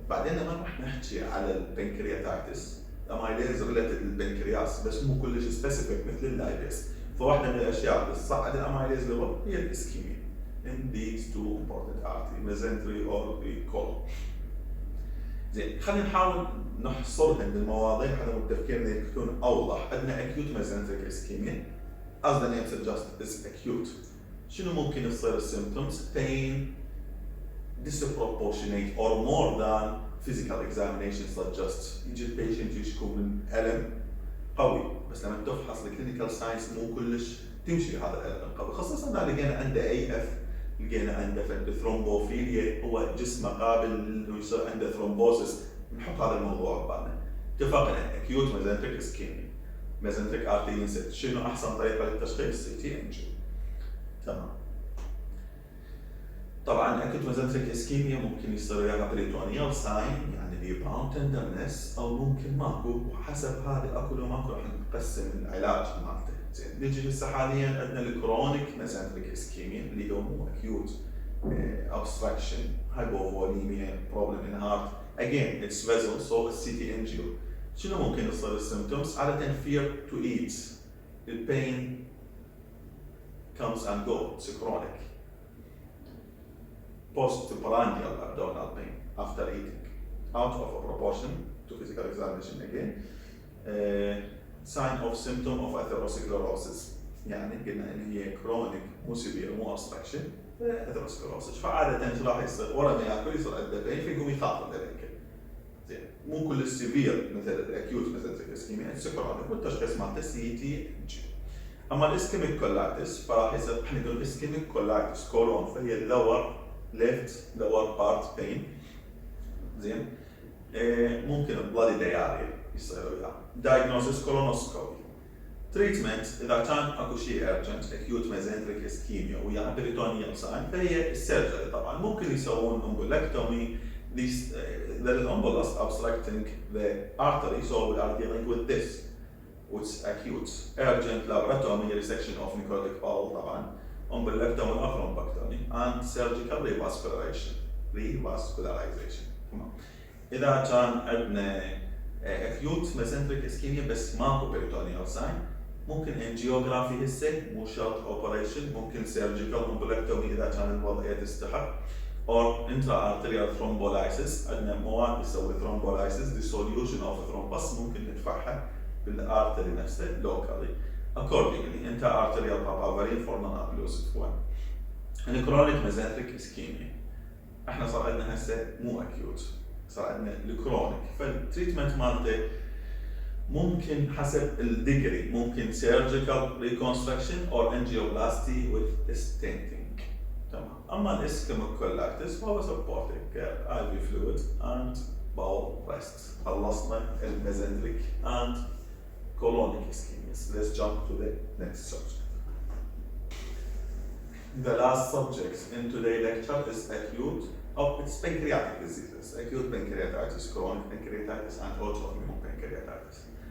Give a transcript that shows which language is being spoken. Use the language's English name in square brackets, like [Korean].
[Arabic] بعدين لما راح نحكي على البنكرياتايتس، الاميليز ريليتد للبنكرياس بس مو كلش سبيسيفيك مثل اللايبيز، فواحدة من الاشياء اللي تصعد الاميليز ليفل هي الاسكيميا [English] in these two important arteries, mesentery or the colon. [Arabic] زين، خلينا نحاول نحصرهم بالمواضيع حتى تفكيرنا يكون اوضح. عندنا [English] acute mesenteric ischemia as the name suggests is acute. [Arabic] شنو ممكن يصير السيمبتومز؟ [English] pain disproportionate or more than physical examination suggests. [Arabic] يجي البيشنت يشكو من الم قوي، بس لما تفحص الكلينيكال ساينس مو كلش تمشي هذا الالم القوي، خصوصا اذا لقينا عنده AF، لقينا عنده ثرومبوفيليا، هو جسمه قابل انه يصير عنده ثرومبوسيس، نحط هذا الموضوع ببالنا. اتفقنا [English] acute mesenteric ischemia، mesenteric artery inset، [Arabic] شنو احسن طريقه للتشخيص؟ [English] CT angio. [Arabic] تمام. طبعا acute mesenteric ischemia ممكن يصير وياها بريتونيال ساين، يعني ريباوند تندرنس، او ممكن ماكو، وحسب هذا اكو لو ماكو راح نقسم العلاج مالته. زين، نجي هسه حاليا عندنا الكرونيك mesenteric ischemia اللي هو مو [English] acute obstruction, hypovolemia, problem in heart. Again, it's vessel, so it's CT angio. [Arabic] شنو ممكن يصير السيمبتومز؟ عادة [English] fear to eat. The pain comes and goes, it's chronic. Postprandial abdominal pain after eating, out of proportion to physical examination again. Sign of symptom of atherosclerosis. [Arabic] يعني قلنا ان هي chronic مو severe مو obstruction atherosclerosis، فعادة شو راح يصير؟ ورا ما ياكل يصير عنده بين فيقوم يخاف من الاكل. زين، مو كل السيفير مثل الاكيوت mesenteric ischemia chronic والتشخيص مالته CT angio. اما الاسكيميك كولايتس فراح يصير، احنا نقول اسكيميك كولايتس كولون، فهي اللور ليفت [English] lower part pain. [Arabic] زين، ممكن بلادي دياريا يصير وياه. [English] diagnosis colonoscopy. [Arabic] treatment اذا كان اكو شيء urgent acute mesenteric ischemia وياها peritoneal sign فهي السيرجري. طبعا ممكن يسوون embolectomy. [English] There is embolus obstructing the artery, so we are dealing with this, which is acute. Urgent laparotomy, resection of necrotic bowel طبعا، embolectomy or thrombectomy, and surgical revascularization. [Arabic] إذا كان عندنا acute mesenteric ischemia بس ماكو peritoneal sign ممكن انجيوغرافي هسه مو شرط اوبريشن، ممكن سيرجيكال امبولكتومي اذا كان الوضعيه تستحق، [English] or intra-arterial thrombolysis. [Arabic] عندنا مواد تسوي thrombolysis dissolution of thrombus ممكن ندفعها بالارتري نفسه locally. [English] Accordingly, intra-arterial papaverine for non-occlusive one. And chronic mesenteric ischemia. [Arabic] احنا صار عندنا هسه مو acute، صار عندنا الكرونيك، فالتريتمنت مالته ممكن حسب الديجري، ممكن [English] surgical reconstruction or angioplasty with stenting. [Arabic] تمام. اما الاسكيميك كولاكتس فهو [English] supporting care IV fluid and bowel rest. [Arabic] خلصنا الميزنتريك [English] and colonic ischemias. Let's jump to the next subject. The last subject in today's lecture is acute, it's pancreatic diseases, acute pancreatitis, chronic pancreatitis, and autoimmune pancreatitis.